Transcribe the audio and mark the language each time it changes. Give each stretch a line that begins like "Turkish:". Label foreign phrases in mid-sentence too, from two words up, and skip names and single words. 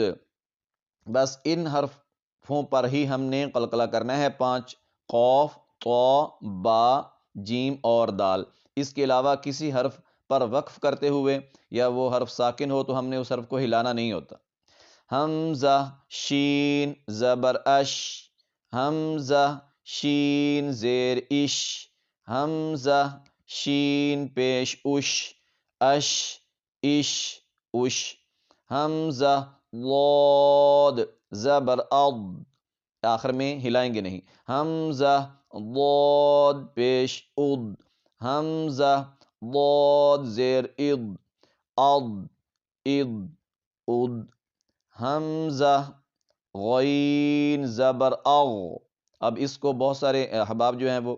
Urdu: بس ان حرفوں پر ہی ہم نے قلقلہ کرنا ہے، 5، قوف، طو، با، جیم اور دال۔ اس کے علاوہ کسی حرف پر وقف کرتے ہوئے یا وہ حرف ساکن ہو تو ہم نے اس حرف کو ہلانا نہیں ہوتا۔ حمزہ شین زبر اش حمزہ شین زیر اش حمزہ شین پیش اش اش اش اش حمزہ ضاد زبر اض آخر میں ہلائیں گے نہیں حمزہ ضاد پیش اض حمزہ ضاد زیر اض اض اض اض حمزہ غین زبر اغ اب اس کو بہت سارے احباب جو ہیں وہ